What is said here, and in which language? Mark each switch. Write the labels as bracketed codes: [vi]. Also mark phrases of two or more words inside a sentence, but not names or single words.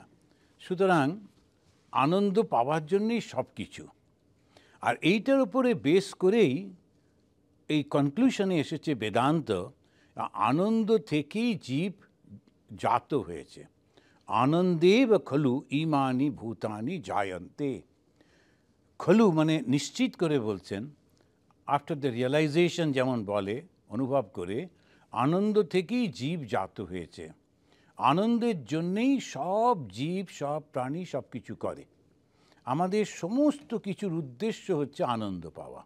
[bn] সুতরাং আনন্দ পাওয়ার জন্যই সব কিছু। আর এইটার উপরে বেস করেই এই কনক্লুশনে এসেছে বেদান্ত, আনন্দ থেকেই জীব জাত হয়েছে। [sa] আনন্দেব খলু ইমানি ভূতানি জায়ন্তে। [bn] খলু মানে নিশ্চিত করে বলছেন, [en] after the realization, [bn] যেমন বলে, অনুভব করে, আনন্দ থেকেই জীব জাত হয়েছে। আনন্দের জন্যেই সব জীব, সব প্রাণী সব কিছু করে। আমাদের সমস্ত কিছুর উদ্দেশ্য হচ্ছে আনন্দ পাওয়া।